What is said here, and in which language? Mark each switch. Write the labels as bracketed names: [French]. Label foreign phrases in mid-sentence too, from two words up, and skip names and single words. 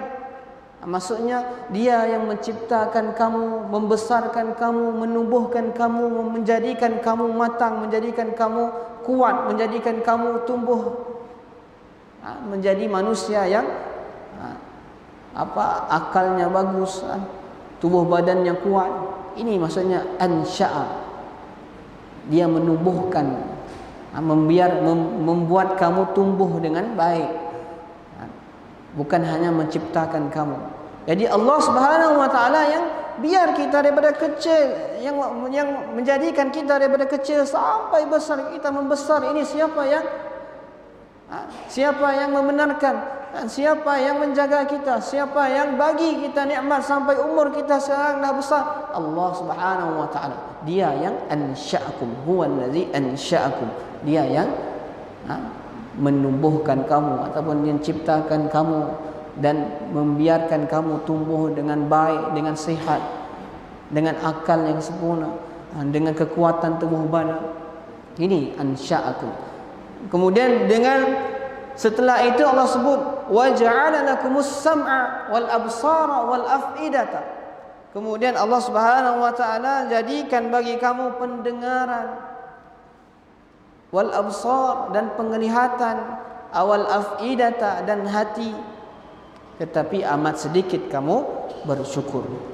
[Malay] Maksudnya dia yang menciptakan kamu, membesarkan kamu, menumbuhkan kamu, menjadikan kamu matang, menjadikan kamu kuat, menjadikan kamu tumbuh menjadi manusia yang akalnya bagus, tubuh badannya kuat. Ini maksudnya ansha'a. Dia menumbuhkan, membuat kamu tumbuh dengan baik, bukan hanya menciptakan kamu. Jadi Allah [Arabic] سبحانه وتعالى [Malay] yang biar kita daripada kecil, yang menjadikan kita daripada kecil sampai besar, kita membesar. Ini siapa yang membenarkan, siapa yang menjaga kita, siapa yang bagi kita nikmat sampai umur kita sekarang dah besar? [Arabic] الله سبحانه وتعالى. [Malay] Dia yang ansha'akum, [Arabic] هو الذي أنشأكم. [Malay] Dia yang menumbuhkan kamu ataupun menciptakan kamu dan membiarkan kamu tumbuh dengan baik, dengan sihat, dengan akal yang sempurna, dengan kekuatan tubuh badan. Ini ansha'akum. Kemudian setelah itu Allah sebut [Arabic] وجعل لكم السمع والأبصار والأفئدة. [Malay] Kemudian Allah [Arabic] سبحانه وتعالى [Malay] jadikan bagi kamu pendengaran, [Arabic] والأبصار [Malay] dan penglihatan, [Arabic] والأفئدة [Malay] dan hati, tetapi amat sedikit kamu bersyukur.